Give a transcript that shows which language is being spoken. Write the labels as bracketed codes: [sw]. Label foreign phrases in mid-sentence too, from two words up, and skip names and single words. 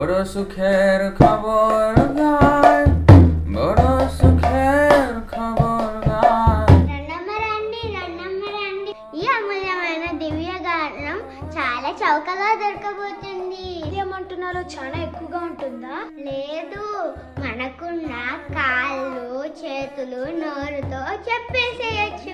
[bn] বড় সুখের খবর গায়, বড় সুখের খবর গায়। [te] రండి ఈ అమూల్యమైన దివ్య గానం చాలా చౌకగా దొరకబోతుంది. ఏమంటున్నారో చాలా ఎక్కువగా ఉంటుందా? లేదు, మనకున్న కాళ్ళు చేతులు నోరుతో చెప్పేసేయచ్చు.